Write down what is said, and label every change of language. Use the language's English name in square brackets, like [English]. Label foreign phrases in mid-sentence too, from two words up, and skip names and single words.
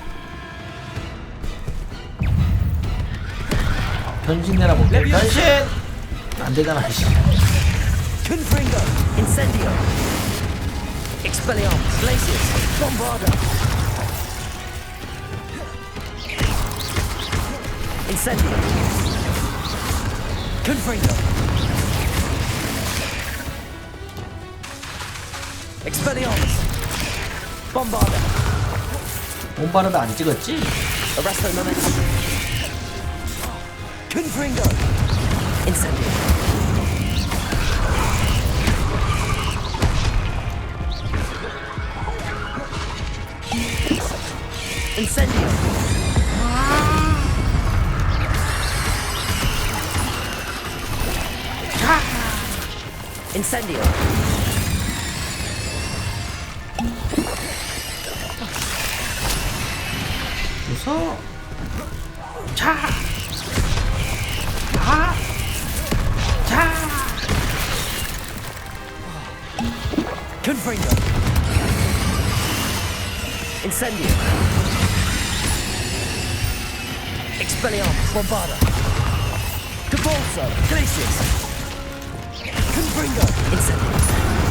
[Korean] 변신해라 볼게. 변신! 안 되잖아. [Latin] Confringo. Incendio. Expelliarmus. Glacius. Bombarda. Incendio. Confringo. Expelliarmus. Bombarda. [Korean] 봄바르다 안 찍었지? [Latin] Arresto momentum. Confringo. Incendio. Incendio. Incendio. [Korean] 웃어. 자. 아. 자. [Latin] Confringo. Incendio. Expelliarmus. Bombarda. Cabalso. Glacius. Confringo. Incendio.